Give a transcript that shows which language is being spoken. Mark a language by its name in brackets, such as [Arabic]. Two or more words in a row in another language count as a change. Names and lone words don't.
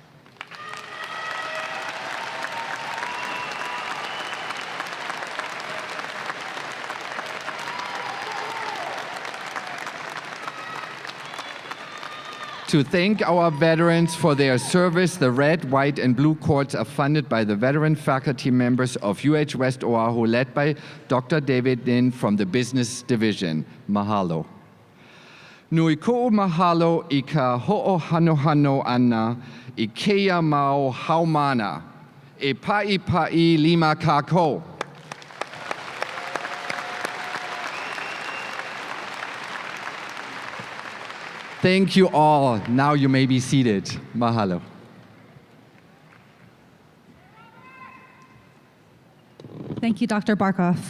[English] To thank our veterans for their service, the red, white, and blue cords are funded by the veteran faculty members of UH West Oahu, led by Dr. David Lin from the Business Division. Mahalo. [Hawaiian] Nui ko'u mahalo I ka ho'ohanohano ana I keia mau haumana. E pa'i lima kākou. [English] Thank you all. Now you may be seated. Mahalo. Thank you, Dr. Barkhoff.